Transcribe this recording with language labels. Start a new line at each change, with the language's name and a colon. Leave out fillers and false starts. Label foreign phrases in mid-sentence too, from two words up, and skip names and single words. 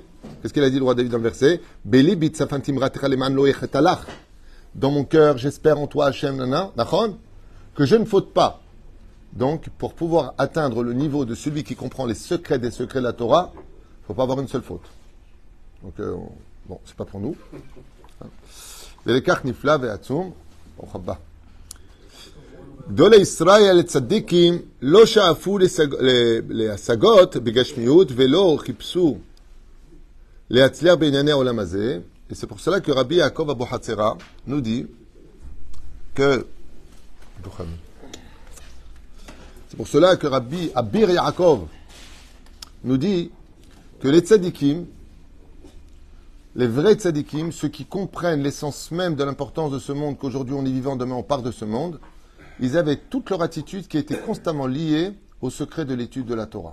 French: Qu'est-ce qu'il a dit, le roi David, dans le verset? Dans mon cœur, j'espère en toi, Hachem, que je ne faute pas. Donc, pour pouvoir atteindre le niveau de celui qui comprend les secrets des secrets de la Torah, il ne faut pas avoir une seule faute. Donc, bon, c'est pas pour nous.
Hebrew: ולכך נפלא ועצום. גדולי ישראל הצדיקים לא שאפו להשגות בגשמיות ולא חיפשו להצליח בענייני העולם הזה.
French: Et c'est pour cela que Rabbi Yaakov Abuhatzera nous dit que c'est pour cela que Rabbi Abir Yaakov nous dit que les tzadikim, les vrais tzadikim, ceux qui comprennent l'essence même de l'importance de ce monde, qu'aujourd'hui on est vivant, demain on part de ce monde, ils avaient toute leur attitude qui était constamment liée au secret de l'étude de la Torah.